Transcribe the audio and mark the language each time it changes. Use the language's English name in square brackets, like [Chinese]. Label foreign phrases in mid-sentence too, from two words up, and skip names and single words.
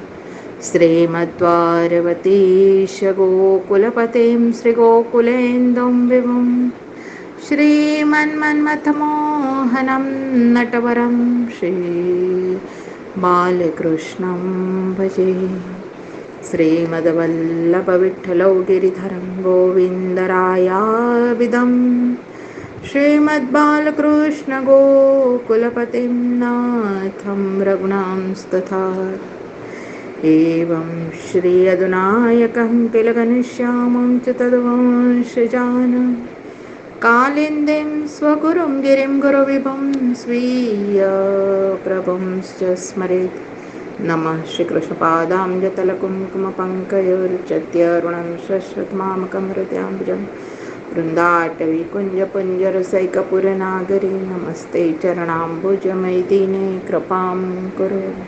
[Sanskrit] શ્રીમદ્પાર્વતીશ ગોકુલપતિં શ્રીગોકુલેન્દું વિભું શ્રીમન્મન્મથમોહनं નટવરં શ્રી બાલકૃષ્ણં ભજે. શ્રીમદ્વલ્લભવિઠ્ઠલૌ ગિરિધરં ગોવિन्दરાયાવિદં શ્રીમદ્બાલકૃષ્ણ ગોકુલપતિં નાથં રઘુનાંस्तथा एवं श्री अधुनायकं किल घनश्यामं च तद्वंशजानं कालिन्दीं स्वगुरुं गिरिं गुरुविभुं स्वीयप्रभुंश्च स्मरेत्. नमः श्रीकृष्णपादाम्बुजतलकुङ्कुमपङ्कयोर्चत्यरुणं शश्वत्मामकं हृदयाम्बुजं वृन्दाटवीकुञ्जपुञ्जरसैकपुरनागरी नमस्ते चरणाम्बुजमैदिने कृपां कुरु.